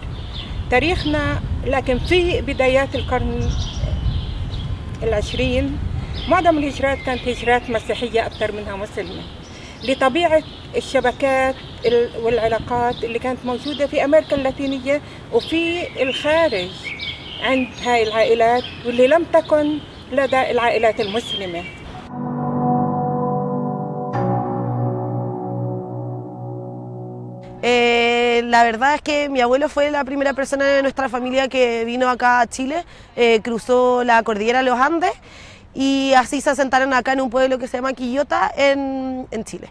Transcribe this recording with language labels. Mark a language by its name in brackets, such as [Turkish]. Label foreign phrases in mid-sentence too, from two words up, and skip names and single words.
[Arabic] تاريخنا لكن في بدايات القرن العشرين معظم الهجرات كانت هجرات مسيحية أكثر منها مسلمة لطبيعة الشبكات والعلاقات اللي كانت موجودة في أمريكا اللاتينية وفي الخارج عند هاي العائلات واللي لم تكن لدى العائلات المسلمة. [Spanish] La verdad es que mi abuelo fue la primera persona de nuestra familia que vino acá a Chile, cruzó la cordillera de los Andes y así se asentaron acá en un pueblo que se llama Quillota en Chile.